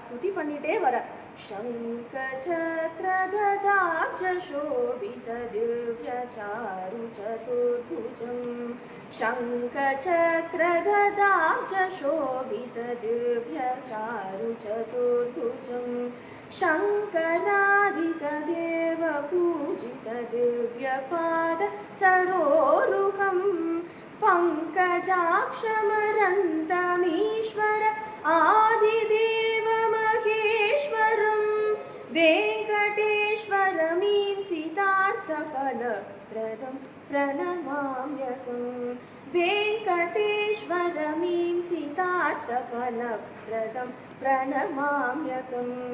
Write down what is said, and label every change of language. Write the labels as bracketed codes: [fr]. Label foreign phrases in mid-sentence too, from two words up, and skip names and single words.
[ta] ஸ்துதி பண்ணிட்டே வர. [sa] शङ्ख चक्र गदाब्ज शोभित दिव्य चारु चतुर्भुजम्, शङ्ख चक्र गदाब्ज शोभित दिव्य चारु चतुर्भुजम्, शङ्करादिक देव पूजित दिव्यपाद सरोरुहं, पङ्कजाक्षमरन्तमीश्वर आदिदेव महेश्वरं, वेङ्कटेश्वरमींसितार्थफलप्रदं प्रणमाम्यहं, वेङ्कटेश्वरमींसितार्थफलप्रदं प्रणमाम्यहं.